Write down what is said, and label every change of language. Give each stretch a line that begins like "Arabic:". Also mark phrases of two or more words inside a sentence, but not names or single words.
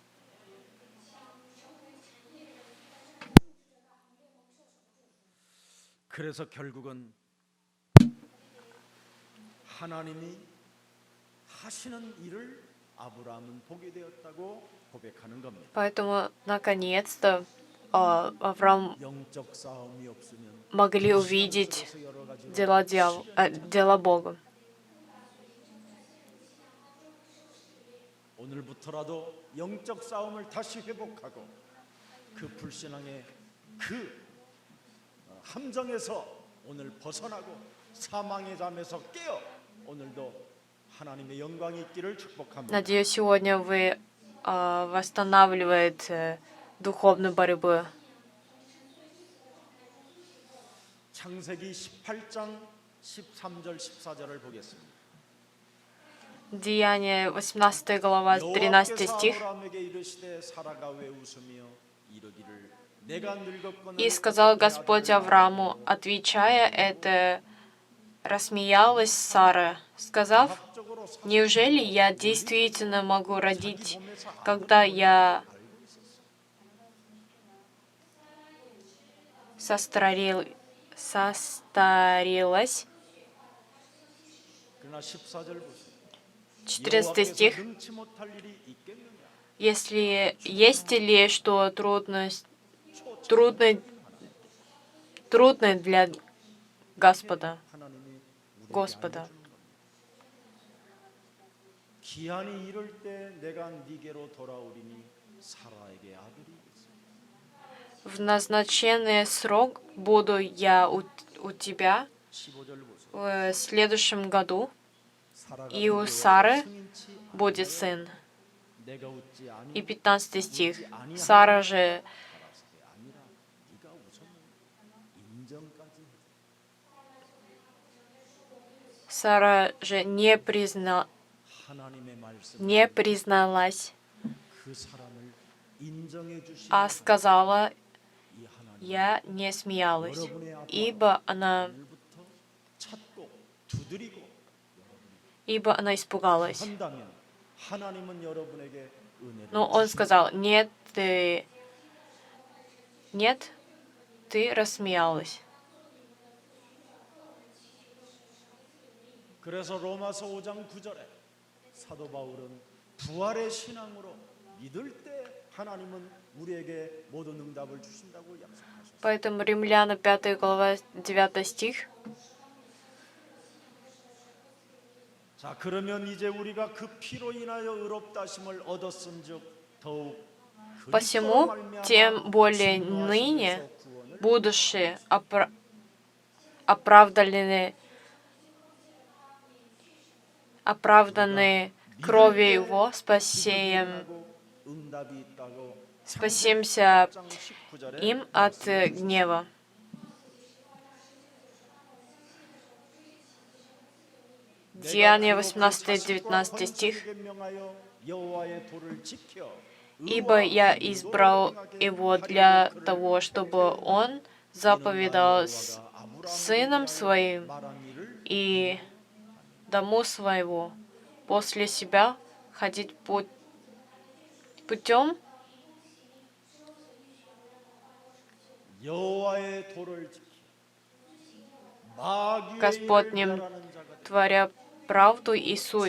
Korean: 그래서 결국은 하나님이 하시는 일을 아브라함은 보게 되었다고 고백하는 겁니다.
Russian: Поэтому, наконец-то, Авраам
Korean: 영적 싸움이 없으면
Russian: могли увидеть
Korean: 속에서 여러 가지로
Russian: дела Бога.
Korean: 오늘부터라도 영적 싸움을 다시 회복하고 그 불신앙의 그 함정에서 오늘 벗어나고 사망의 잠에서 깨어 오늘도 하나님의 영광이 있기를 축복합니다.
Russian: Надеюсь, сегодня вы восстанавливаете духовную борьбу.
Korean: 창세기 18장 13절 14절을 보겠습니다.
Russian: Деяние 18 глава, 13 стих.
Korean: 아브라함에게 이르시되 사라가 왜 웃으며 이르기를 내가 늙었거늘
Russian: И сказал Господь Аврааму, отвечая это, рассмеялась Сара, сказав: «Неужели я действительно могу родить, когда я состарилась?»
Korean: 그러나 14절 보세요.
Russian: 14 стих.
Korean: 능치 못할 일이 있겠느냐?
Russian: Если есть ли что трудное для Господа,
Korean: 하나님이 우리에게
Russian: Господа.
Korean: 알려주는 겁니다. 기한이 이를 때 내가 네게로 돌아오리니 사라에게 아들이 있어.
Russian: В назначенный срок буду я у тебя
Korean: 15절 보세요.
Russian: в следующем году,
Korean: 사라가
Russian: и у
Korean: 그에게
Russian: Сары
Korean: 승인치
Russian: будет сын.
Korean: 내가 웃지 아니
Russian: И 15 стих. Сара же
Korean: 아니라 네가 웃었느냐 인정까지 해.
Russian: Сара же
Korean: 하나님의 말씀
Russian: не призналась,
Korean: 그 사람을 인정해 주신
Russian: а сказала:
Korean: 이 하나님
Russian: «Я не смеялась, ибо она
Korean: 오늘부터 찾고 두드리고
Russian: испугалась».
Korean: 한다면 하나님은 여러분에게 은혜를
Russian: Но он
Korean: 주십니다.
Russian: сказал: «Нет, ты рассмеялась».
Korean: 그래서 로마서 5장 9절에 사도 바울은 부활의 신앙으로 믿을 때 하나님은 우리에게 모든 응답을 주신다고 약속하셨어요.
Russian: Поэтому Римляна 5 глава 9 стих.
Korean: 자, 그러면 이제 우리가 그 피로 인하여 의롭다심을 얻었은즉 더욱
Russian: Посему,
Korean: 그리스도로 말미암아
Russian: тем более
Korean: 진노하심에서
Russian: ныне,
Korean: 구원을
Russian: будучи оправданы кровью Его,
Korean: 기적이 응답이 있다고
Russian: спасемся
Korean: 10장 19절에
Russian: им от гнева. Деяние 18-19 стих. «Ибо я избрал его для того, чтобы он заповедал сыном своим и дому своего после себя ходить путем Господним, творя правду и суть,